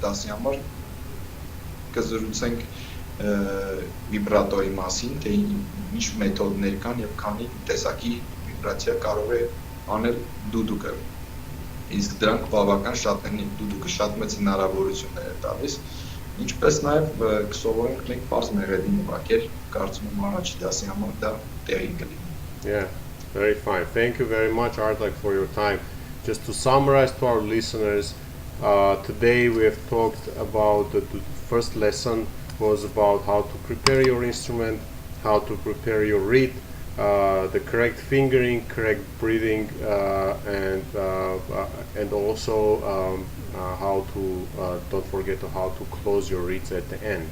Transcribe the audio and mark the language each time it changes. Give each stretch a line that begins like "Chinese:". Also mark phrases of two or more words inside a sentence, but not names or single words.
Armenian: դասի համար կզրուցենք վիբրատոյի մասին, թե ինչ մեթոդներ կան եւ քանի տեսակի վիբրացիա կարող է անել դուդուկը։ Իսկ դրանք բավական շատ են, դուդուկը շատ մեծ հնարավորություններ է տալիս, ինչպես նաեւ կսովորենք մենք բարձ մեղեդին ուղարկել, կարծում եմ առաջի դասի համար դա տեղի կլինի։
English: Yeah, very fine. Thank you very much, Artak, for your time. Just to summarize to our listeners, today we have talked about the first lesson was about how to prepare your instrument, how to prepare your reed, the correct fingering, correct breathing, and also how to don't forget how to close your reeds at the end.